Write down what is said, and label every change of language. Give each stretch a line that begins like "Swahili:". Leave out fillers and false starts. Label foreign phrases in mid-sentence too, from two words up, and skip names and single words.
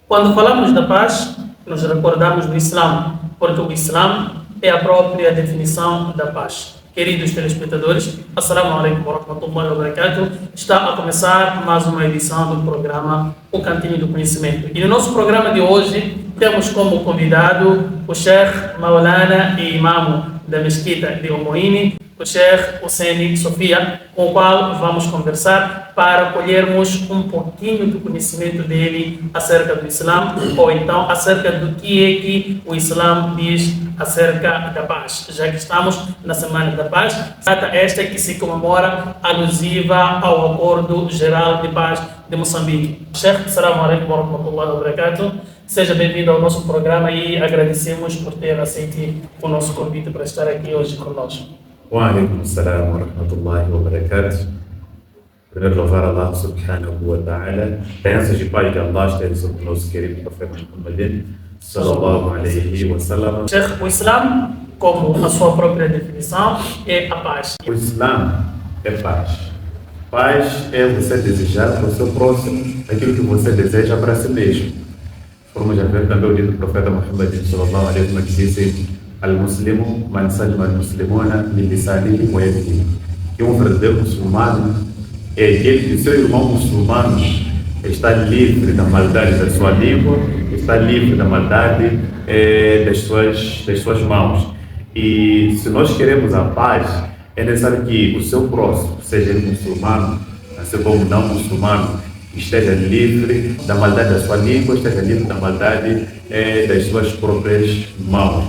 Portuguese: Quando falamos da paz, nos recordamos do Islã, porque o Islã é a própria definição da paz. Queridos telespectadores,
Arabic: السلام عليكم ورحمة الله وبركاته.
Portuguese: Está a começar mais uma edição do programa O Cantinho do Conhecimento. E no nosso programa de hoje temos como convidado o Sheikh Maulana e Imam da Mesquita de Omoini, o Sheikh Hussein Sofia, com o qual vamos conversar para colhermos um pouquinho do conhecimento dele acerca do Islã, ou então acerca do que é que o Islã diz acerca da paz, já que estamos na Semana da Paz, data esta que se comemora alusiva ao Acordo Geral de Paz de Moçambique.
Arabic: Sheikh, السلام عليكم ورحمة الله وبركاته.
Portuguese: Seja bem-vindo ao nosso programa e agradecemos por ter aceito o nosso convite para estar aqui hoje conosco.
Arabic: وعليكم السلام ورحمة الله وبركاته.
Portuguese: Primeiro louvar
Arabic: الله سبحانه وتعالى.
Portuguese: Bênçãos de paz de Allah estejam sobre o nosso querido profeta Muhammad
Arabic: صلى الله عليه وسلم.
Portuguese: Sheikh, o Islã, como a sua própria definição, é a paz. O Islã é paz. Paz é você desejar para o seu próximo aquilo que você deseja para si mesmo. Como já vemos também o dito do profeta Muhammad
Arabic: صلى الله عليه وسلم,
Portuguese: que disse:
Arabic: المسلم من سلم المسلمون من لسانه ويده.
Portuguese: Que um verdadeiro muçulmano é aquele que seu irmão muçulmano está livre da maldade da sua língua, está livre da maldade das suas mãos. E se nós queremos a paz, é necessário que o seu próximo, seja ele muçulmano, assim como não muçulmano, esteja livre da maldade da sua língua, esteja livre da maldade das suas próprias mãos.